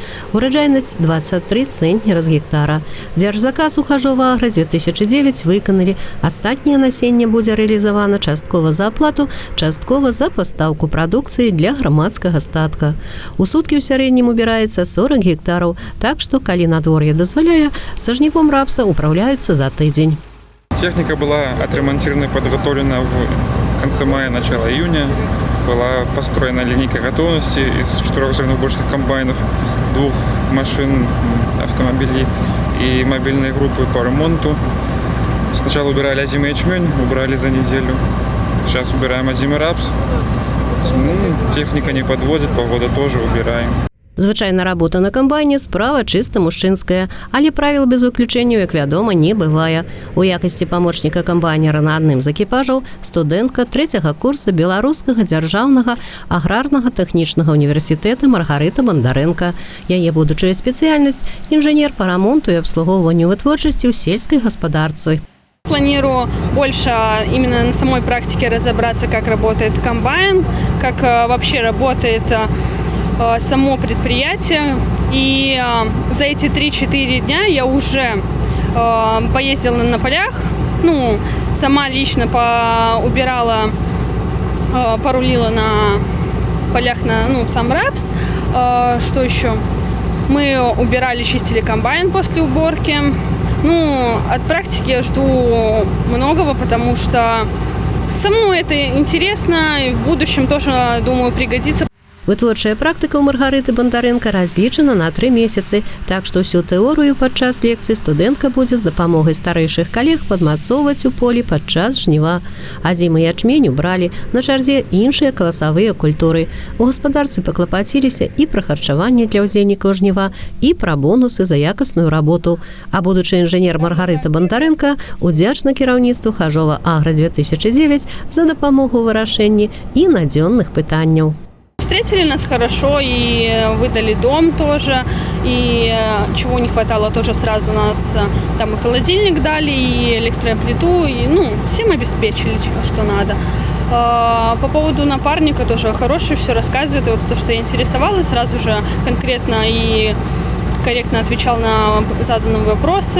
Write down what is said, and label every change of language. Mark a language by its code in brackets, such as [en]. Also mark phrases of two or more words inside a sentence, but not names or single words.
[be] Ураджайнасць 23 цэнтнера з гектара. Дзяржзаказ у Хажова Агра 2009 выканалі. Астатняе насенне будзе рэалізавана часткова за аплату, часткова за пастаўку прадукцыі для грамадскага статка. У суткі ў сярэднім убіраецца 40 гектараў, так што, калі надвор'е дазваляе, са жнівом рапса управляюцца за тыдзень. [ru] Техника была отремонтирована и подготовлена в конце мая, начало июня. Была построена линейка готовности из 4 зерноборочных комбайнов, 2 машин, автомобилей и мобильной группы по ремонту. Сначала убирали озимый ячмень, убрали за неделю. Сейчас убираем озимый рапс. Техника не подводит, погода тоже убираем. [be] Звычайна работа на камбайне справа чыста мужчынская, але правіл без выключэнняў, як вядома, не бывае. У якасці памочніка камбайнера на адным з экіпажаў студэнтка 3-го курса Беларускага дзяржаўнага аграрнага тэхнічнага універсітэта Маргарыта Бандарэнка. Яе будучая спецыяльнасць – інжынер па рамонту і абслугоўванню вытворчасці ў сельскай гаспадарцы. [ru] Планирую больше именно на самой практике разобраться, как работает комбайн, как вообще работает само предприятие. И за эти 3-4 дня я уже поездила на полях, сама лично убирала, порулила на полях на сам рапс. Что еще? Мы убирали, чистили комбайн после уборки. От практики я жду многого, потому что самому это интересно и в будущем тоже, думаю, пригодится. [be] Вытворчая практыка ў Маргарыты Бандарэнка разлічана на 3 месяцы, так што ўсю тэорыю падчас лекцыі студэнтка будзе з дапамогай старэйшых калег падмацоўваць у полі падчас жніва. Азімы ячмень убралі, на чарзе іншыя каласавыя культуры. У гаспадарцы паклапаціліся і пра харчаванне для ўдзельнікаў жніва, і пра бонусы за якасную работу. А будучы інжынер Маргарыта Бандарэнка удзячна кіраўніцтву Хажова Агра 2009 за дапамогу ў вырашэнні і надзённых пытанняў. [ru] Встретили нас хорошо и выдали дом тоже, и чего не хватало тоже сразу нас там и холодильник дали, и электроплиту, и всем обеспечили, что надо. По поводу напарника тоже хороший, все рассказывает, и вот то, что я интересовалась, сразу же конкретно и корректно отвечал на заданные вопросы.